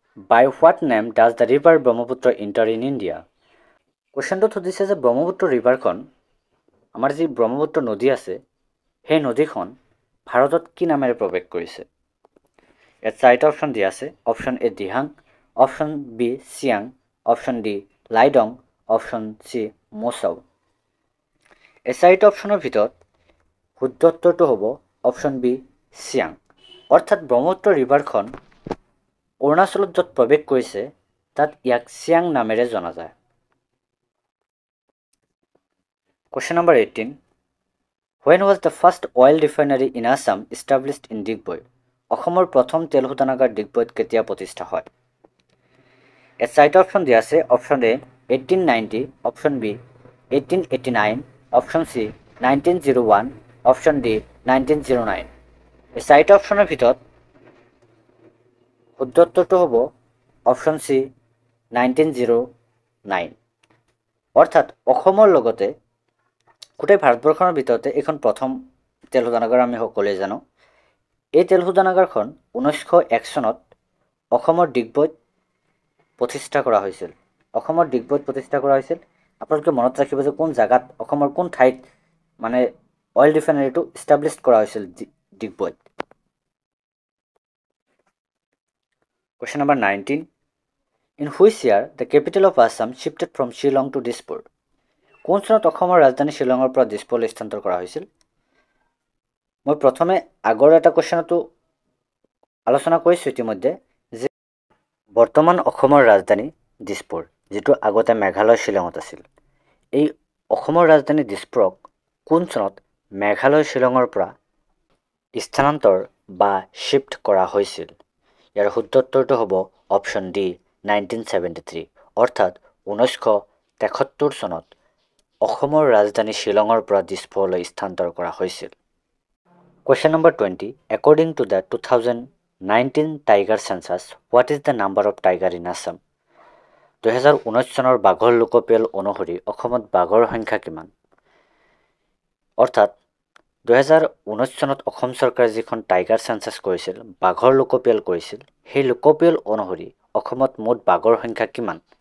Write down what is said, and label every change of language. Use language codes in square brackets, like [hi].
[en] By what name does the river Brahmaputra enter in India? [as] কুৱেশ্যনটোত সুধিছে যে ব্ৰহ্মপুত্ৰ ৰিভাৰখন, আমাৰ যি ব্ৰহ্মপুত্ৰ নদী আছে সেই নদীখন ভাৰতত কি নামেৰে প্ৰৱেশ কৰিছে? ইয়াত চাৰিটা অপশ্যন দিয়া আছে। Option A Dihang, option B Siang, option D লাইডং, option C মৌচাও। এই চাৰিটা অপশ্যনৰ ভিতৰত শুদ্ধ উত্তৰটো হ'ব অপশ্যন বি চিয়াং। অৰ্থাৎ ব্ৰহ্মপুত্ৰ ৰিভাৰখন অৰুণাচলত য'ত প্ৰৱেশ কৰিছে তাত ইয়াক চিয়াং নামেৰে জনা যায়। [en] Question number 18. When was the first oil refinery in Assam established in Digboi? [as] অসমৰ প্ৰথম তেল শোধনাগাৰ ডিগবৈত কেতিয়া প্ৰতিষ্ঠা হয়? ইয়াত চাৰিটা অপশ্যন দিয়া আছে। Option A 1890, option B 1889, option C 1901, option D 1909। এই চাৰিটা অপশ্যনৰ ভিতৰত শুদ্ধ উত্তৰটো হ'ব অপশ্যন চি 1909। অৰ্থাৎ অসমৰ লগতে গোটেই ভাৰতবৰ্ষৰ ভিতৰতে এইখন প্ৰথম তেল শোধনাগাৰ আমি সকলোৱে জানো। এই তেল শোধনাগাৰখন 1901 চনত অসমৰ ডিগবৈত প্ৰতিষ্ঠা কৰা হৈছিল। অসমৰ ডিগবৈত প্ৰতিষ্ঠা কৰা হৈছিল। আপোনালোকে মনত ৰাখিব যে কোন জাগাত অসমৰ কোন ঠাইত মানে অইল ৰিফাইনাৰীটো ইষ্টাব্লিছ কৰা হৈছিল ডিগবৈত। [en] Question number 19. In which year the capital of Assam shifted from Shillong to Dispur? [as] কোন চনত অসমৰ ৰাজধানী শ্বিলঙৰ পৰা দিছপুৰলৈ স্থানান্তৰ কৰা হৈছিল? মই প্ৰথমে আগৰ এটা কুৱেশ্যনতো আলোচনা কৰিছোঁ ইতিমধ্যে যে বৰ্তমান অসমৰ ৰাজধানী দিছপুৰ, যিটো আগতে মেঘালয় শ্বিলঙত আছিল। এই অসমৰ ৰাজধানী দিছপুৰক কোন চনত মেঘালয় শ্বিলঙৰ পৰা স্থানান্তৰ বা শ্বিফ্ট কৰা হৈছিল? ইয়াৰ শুদ্ধ উত্তৰটো হ'ব অপশ্যন ডি 1973। অৰ্থাৎ 1973 চনত অসমৰ ৰাজধানী শ্বিলঙৰ পৰা দিছপুৰলৈ স্থানান্তৰ কৰা হৈছিল। [en] Question number 20. According to the 2019 Tiger Census, what is the number of tiger in Assam? [as] 2019 চনৰ বাঘৰ লোকপিয়ল অনুসৰি অসমত বাঘৰ সংখ্যা কিমান? অৰ্থাৎ 2019 চনত অসম চৰকাৰে যিখন টাইগাৰ চেঞ্চাছ কৰিছিল, বাঘৰ লোকপিয়ল কৰিছিল, সেই লোকপিয়ল অনুসৰি অসমত মুঠ বাঘৰ সংখ্যা কিমান?